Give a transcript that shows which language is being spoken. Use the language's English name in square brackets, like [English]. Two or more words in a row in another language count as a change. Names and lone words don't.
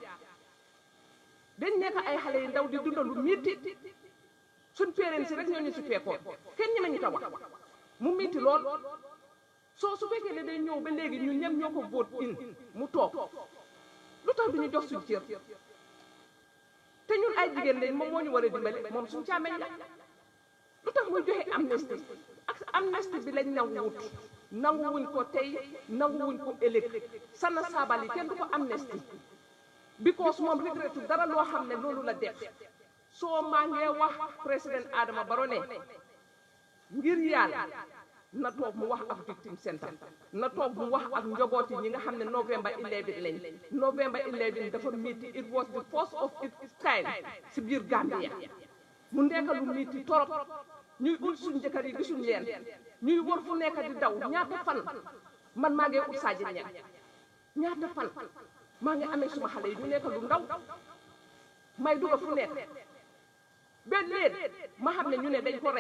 [Wolof] dañ nekk ay xale yu ndaw di dundal lu miiti suñ parents si rek ñoo ñu si fekkoon kenn ñemeñu ta wax mu miiti lool soo su fekkee ne day ñëw ba léegi ñun ñëpp ñoo ko [English] vote in [Wolof] mu toog lu tax du ñu jox suñ cër te ñun ay jigéen lañ moom moo ñu war a dimbale moom suñ càmmeñ la lu tax muy joxe amnesty ak amnesty bi lañ nanguwuñ ko tey nanguwuñ ko ëllëg Sana Sabally kenn du ko amnesty because moom regrettu dara loo xam ne loolu la def soo maa ngee wax président Adama Barrow ne ngir yàlla na toog mu wax ak [English] victim center [Wolof] na toog mu wax ak njabooti ñi nga xam ne November 11 lañ November 11 dafa metti [English] it was the first of its kind [Wolof] si biir Gambia mu nekk lu metti torop ñuy ut suñ jëkkër yi gisuñ leen ñuy wër fu nekk di daw ñaata fan man maa ngi ut Sadio Niang ñaata fan maa ngi amee suma xale yi ñu nekk lu ndaw may duga fu nekk benn leen ma xam ne ñu ne dañ ko rey